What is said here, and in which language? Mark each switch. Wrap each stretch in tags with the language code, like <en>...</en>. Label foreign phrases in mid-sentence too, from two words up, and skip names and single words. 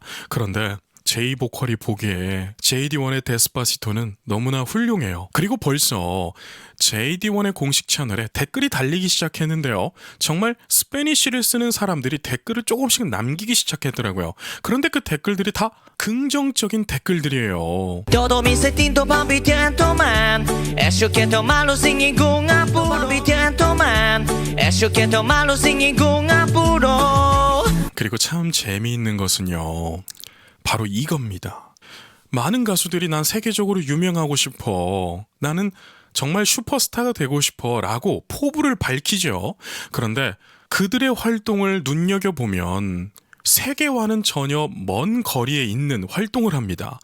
<ko>그런데 제이보컬이 보기에 JD1의 데스파시토는 너무나 훌륭해요. 그리고 벌써 JD1의 공식 채널에 댓글이 달리기 시작했는데요. 정말 스페니쉬를 쓰는 사람들이 댓글을 조금씩 남기기 시작했더라고요. 그런데 그 댓글들이 다 긍정적인 댓글들이에요.</ko> <es>Todo mi instinto palpitando man. Eso que tomarlo sin ningún apuro. Palpitando man. Eso que tomarlo sin ningún apuro.</es> <ko>그리고 참 재미있는 것은요. 바로 이겁니다. 많은 가수들이 난 세계적으로 유명하고 싶어. 나는 정말 슈퍼스타가 되고 싶어 라고 포부를 밝히죠. 그런데 그들의 활동을 눈여겨보면 세계와는 전혀 먼 거리에 있는 활동을 합니다.</ko>